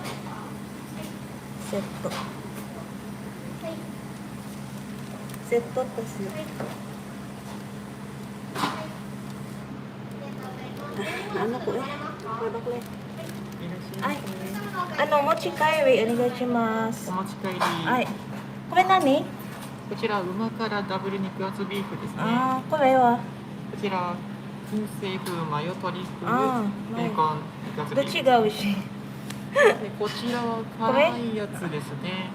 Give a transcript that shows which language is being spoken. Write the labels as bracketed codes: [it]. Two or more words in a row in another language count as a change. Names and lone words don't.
[tl] Seto kasi. Ano ko eh? Product lang. Ay, ano, [ja] お持ち帰り、お願いします. お持ち帰り。はい。これ何？こちら馬からダブル肉厚ビーフですね。ああ、これはこちら燻製風マヨ鶏風あーベーコン肉厚どっちビーフ。が美味しい？でこちらは辛いやつですね。